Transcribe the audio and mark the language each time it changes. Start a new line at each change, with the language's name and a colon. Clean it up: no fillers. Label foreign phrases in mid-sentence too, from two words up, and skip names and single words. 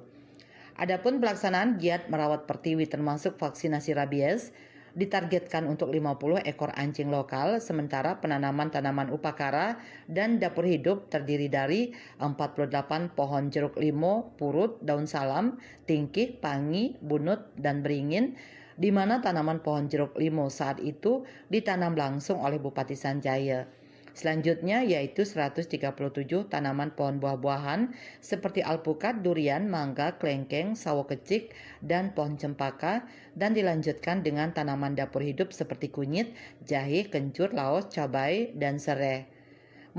Indonesian: Adapun pelaksanaan giat merawat pertiwi termasuk vaksinasi rabies ditargetkan untuk 50 ekor anjing lokal, sementara penanaman tanaman upakara dan dapur hidup terdiri dari 48 pohon jeruk limo, purut, daun salam, tingkih, pangi, bunut, dan beringin, di mana tanaman pohon jeruk limo saat itu ditanam langsung oleh Bupati Sanjaya. Selanjutnya yaitu 137 tanaman pohon buah-buahan seperti alpukat, durian, mangga, klengkeng, sawo kecik, dan pohon cempaka, dan dilanjutkan dengan tanaman dapur hidup seperti kunyit, jahe, kencur, laos, cabai, dan serai.